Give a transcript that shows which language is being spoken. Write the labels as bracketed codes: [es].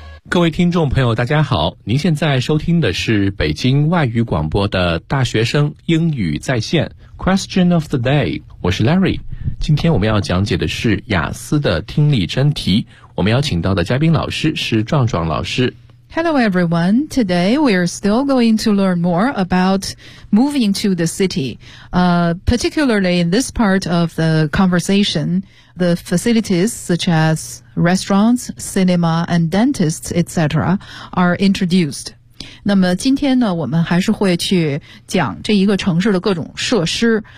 [zh] 各位听众朋友大家好，您现在收听的是北京外语广播的大学生英语在线 Question of the day， 我是 Larry。今天我们要讲解的是雅思的听力真题，我们要请到的嘉宾老师是壮壮老师。 [en] Hello everyone, today we are still going to learn more about moving to the city. Particularly in this part of the conversation, the facilities such asrestaurants, cinema, and dentists, etc. are introduced. [zh] 那么今天呢，我们还是会去讲这一个城市的各种设施。